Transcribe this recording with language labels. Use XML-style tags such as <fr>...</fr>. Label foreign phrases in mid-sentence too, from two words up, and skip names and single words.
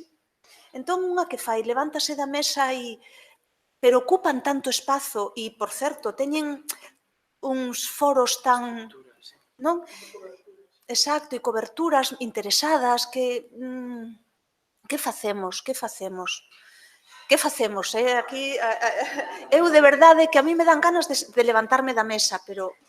<gl>Entón, unha que fai, levántase da mesa pero ocupan tanto espazo e, por certo, teñen uns foros tan, non? Exacto, e coberturas interesadas que facemos? Que facemos? Que facemos? Aquí, eu de verdade que a mí me dan ganas de levantarme da mesa, pero</gl>